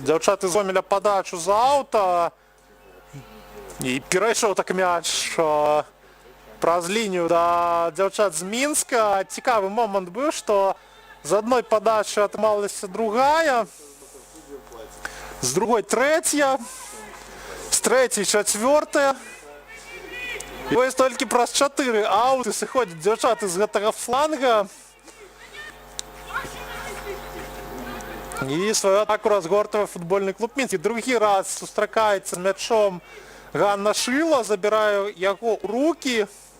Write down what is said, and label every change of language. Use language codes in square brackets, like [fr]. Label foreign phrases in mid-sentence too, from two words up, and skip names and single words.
[be] дзяўчаты з Гомеля падачу з аўта. І перайшоў так мяч праз лінію да дзяўчат з Мінска. Цікавы момант быў, што [ru] З одной подачи [be] атрымалася другая, з [ru] другой третья, з третьей четвертая. [be] І ось толькі праз 4 ауты сыходзяць дзяўчаты з гэтага фланга. І сваю атаку разгортвае футбольны клуб Мінск. І другі раз сустракаецца з мячом Ганна Шыла, забірае яго ў рукі.